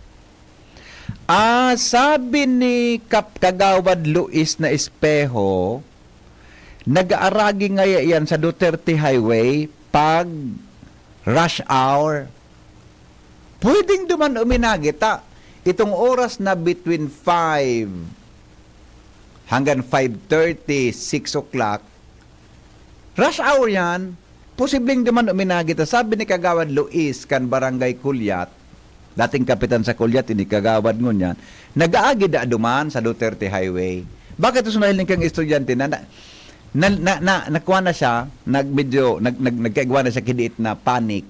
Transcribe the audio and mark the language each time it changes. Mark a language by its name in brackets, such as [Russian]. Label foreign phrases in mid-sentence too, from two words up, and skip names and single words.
[Bikol] Sabi ni Kagawad Luis na Espejo, nag-aaragi nga yan sa Duterte Highway pag [English] rush hour. [Bikol] Pwedeng duman uminagi, itong oras na between 5 hanggang 5:30, 6 o'clock, [English] rush hour [Bikol] yan, posibleng duman uminagi. Sabi ni Kagawad Luis kan Barangay Kulyat, dating kapitan sa Kulyat, hindi Kagawad ngun yan, nag-aagi da duman sa Duterte Highway. Bakit ito sunahiling kang estudyante nakuha na siya, nagkaigwa na siya kidiit na panic.